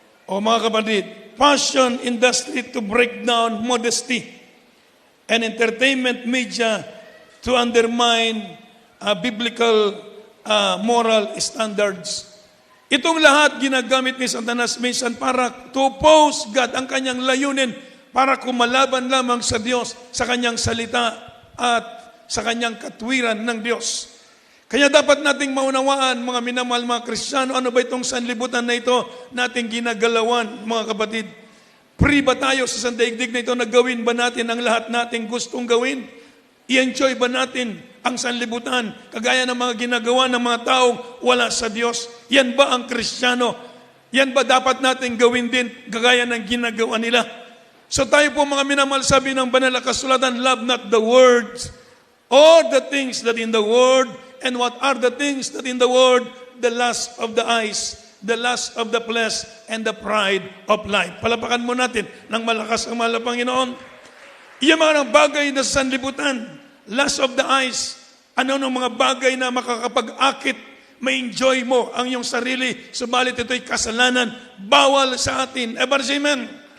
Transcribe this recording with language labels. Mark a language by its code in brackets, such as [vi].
[tl] O mga kapatid, [en] fashion industry to break down modesty, and entertainment media to undermine biblical moral standards. [tl] Itong lahat ginagamit ni Satanas minsan para [en] to oppose God, [tl] ang kanyang layunin para kumalaban lamang sa Diyos, sa kanyang salita at sa kanyang katwiran ng Diyos. Kaya dapat nating maunawaan, mga minamahal, mga Kristiyano, ano ba itong sanlibutan na ito nating ginagalawan, mga kapatid? Free ba tayo sa sandaigdig na ito na gawin ba natin ang lahat nating gustong gawin? I-enjoy ba natin ang sanlibutan kagaya ng mga ginagawa ng mga taong wala sa Diyos? Yan ba ang Kristiyano? Yan ba dapat natin gawin din kagaya ng ginagawa nila? [en] So tayo po mga minamahal, sabi ng banal na kasulatan, love not the words or the things that in the world. And what are the things that in the world? The lust of the eyes, the lust of the flesh, and the pride of life. [tl] Palapakan mo natin ng malakas ang mahal na Panginoon. Iyan mga bagay na sa sanlibutan, [en] lust of the eyes, [tl] ano ng mga bagay na makakapag-akit, ma-enjoy mo ang iyong sarili, subalit ito'y kasalanan, bawal sa atin. Amen.